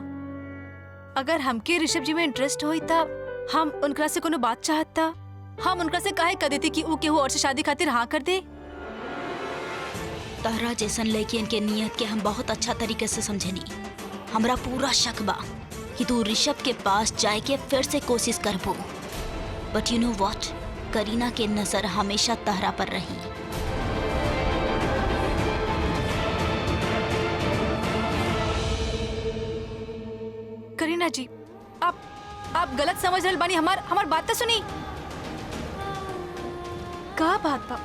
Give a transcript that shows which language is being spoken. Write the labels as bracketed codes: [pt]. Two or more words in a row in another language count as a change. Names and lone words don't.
[bho] अगर हमके ऋषभ जी में इंटरेस्ट होई तब हम उनकरा से कोनो बात चाहता, हम उनकरा से काहे कह देती कि ऊ केहू और से शादी खातिर हाँ कर दे। तहरा जैसन लड़कियन के नियत के हम बहुत अच्छा तरीके से समझनी। हमरा पूरा शक बा कि तू ऋषभ के पास जाए के फिर से कोशिश करबो, [en] but you know what, [bho] करीना के नजर हमेशा तहरा पर रही। करीना जी, आप गलत समझ रहे बानी। हमार बात तो सुनी। का बात बा?